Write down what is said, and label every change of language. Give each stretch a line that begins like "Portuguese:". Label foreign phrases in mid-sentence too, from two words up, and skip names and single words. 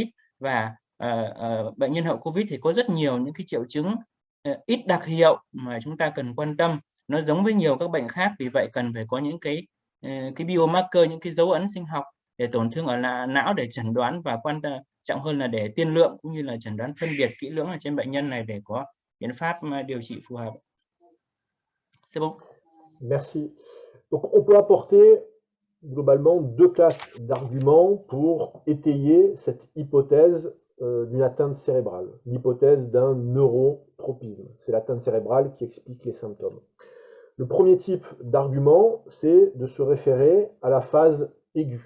Vietnamese: Và bệnh nhân hậu Covid thì có rất nhiều những cái triệu chứng ít đặc hiệu mà chúng ta cần quan tâm. Nó giống với nhiều các bệnh khác, vì vậy cần phải có những cái biomarker, những cái dấu ấn sinh học để tổn thương ở não để chẩn đoán, và quan trọng hơn là để tiên lượng cũng như là chẩn đoán phân biệt kỹ lưỡng ở trên bệnh nhân này để có biện pháp điều trị phù hợp.
French: C'est bon. Merci. Donc on peut apporter globalement deux classes d'arguments pour étayer cette hypothèse d'une atteinte cérébrale, l'hypothèse d'un neurotropisme. C'est l'atteinte cérébrale qui explique les symptômes. Le premier type d'argument, c'est de se référer à la phase aiguë.